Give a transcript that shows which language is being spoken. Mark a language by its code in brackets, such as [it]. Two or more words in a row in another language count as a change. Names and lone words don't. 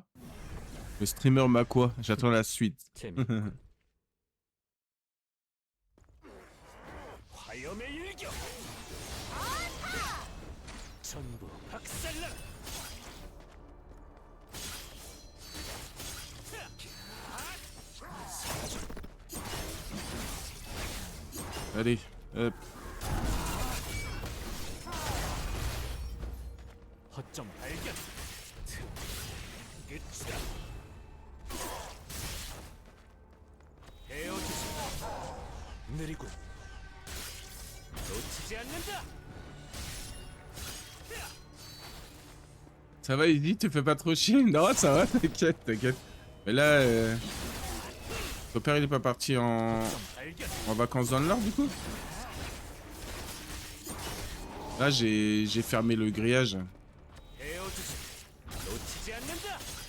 [fr] Le streamer m'a quoi? J'attends la suite. [ko] 화염의 일격. 전부 박살나. [fr] Allez, hop. [ko] 허점 발견. 끝이다. 헤어지지. 느리군. 놓치지 않는다. [fr] Ça va, Eddie, te fais pas trop chier? Non, ça va, t'inquiète, t'inquiète. Mais là, ton père, il est pas parti en vacances dans le Nord, du coup? Là, j'ai fermé le grillage. [ko] 헤어지지. 놓치지 않는다.